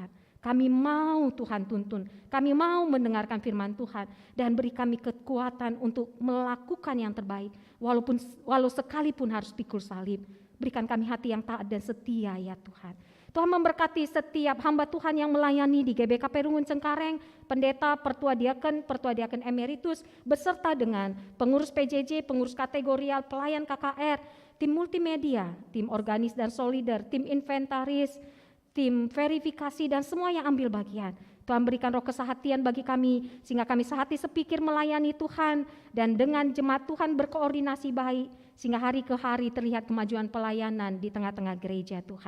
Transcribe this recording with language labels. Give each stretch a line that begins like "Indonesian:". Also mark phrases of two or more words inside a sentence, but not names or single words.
Indonesian: Kami mau Tuhan tuntun, kami mau mendengarkan firman Tuhan dan beri kami kekuatan untuk melakukan yang terbaik. Walau sekalipun harus pikul salib, berikan kami hati yang taat dan setia ya Tuhan. Tuhan memberkati setiap hamba Tuhan yang melayani di GBKP Runggun Cengkareng, pendeta, pertua diaken emeritus, beserta dengan pengurus PJJ, pengurus kategorial, pelayan KKR, tim multimedia, tim organis dan solider, tim inventaris, tim verifikasi dan semua yang ambil bagian. Tuhan berikan roh kesehatian bagi kami sehingga kami sehati sepikir melayani Tuhan dan dengan jemaat Tuhan berkoordinasi baik sehingga hari ke hari terlihat kemajuan pelayanan di tengah-tengah gereja Tuhan.